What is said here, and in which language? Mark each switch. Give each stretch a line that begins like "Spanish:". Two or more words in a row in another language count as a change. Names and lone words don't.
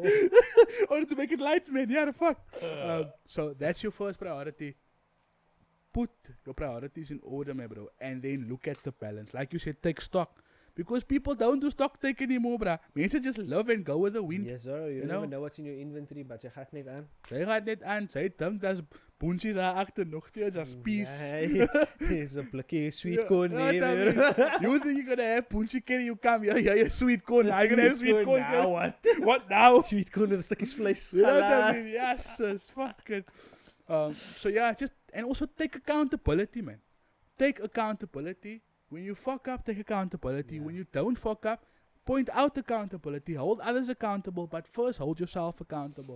English: or to make it light, man. Yeah, the fuck. So that's your first priority. Put your priorities in order, my bro, and then look at the balance. Like you said, take stock. Because people don't do stock take anymore, bruh.
Afrikaans: Mensen
English: just love and go with the wind. Yes, sir. You You don't even know? know what's in your inventory, but
Afrikaans: jy gaat net aan. Sy gaat net aan, sy dink daar's boentjies daar agter
English: nog steeds, daar's peace.
Afrikaans: Nee, is 'n blikkie
English: sweet corn Yeah,
Afrikaans: nee.
English: what I mean? You think you're gonna have
Afrikaans: boentjie
English: carry you come, yeah, sweet corn. I'm gonna have sweet corn. Now what? What now? Sweet corn
Afrikaans: with stukkies vlees.
English: You know what I Galas. mean? Yes, sis, fucking. So yeah, and also take accountability, man. Take accountability. When you fuck up, take accountability. Yeah. When you don't fuck up, point out accountability. Hold others accountable, but first hold yourself accountable.